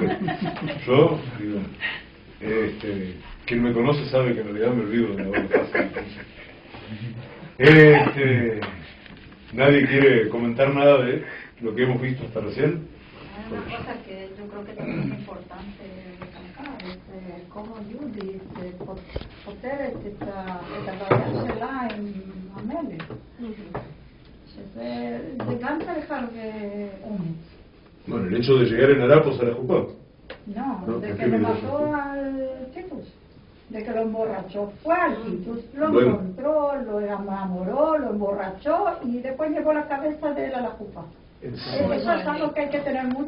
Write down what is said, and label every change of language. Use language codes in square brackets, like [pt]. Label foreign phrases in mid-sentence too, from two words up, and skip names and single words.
[es] Yo, digo, quien me conoce sabe que en realidad me olvido de la hora fácil. Nadie quiere comentar nada de lo que hemos visto hasta recién. Hay una cosa que yo creo que también es importante recalcar, es cómo Judith [he] פותרת את הבעיה שלה עם המלך. שזה גם צריך הרבה אומץ. [es] Bueno, el hecho de llegar en harapos a la Jupá. No, de que le mató al Titus, de que lo emborrachó. Fue al Titus, lo encontró, lo enamoró, lo emborrachó y después llevó la cabeza de él a la Jupá. Eso es algo que hay que tener mucho.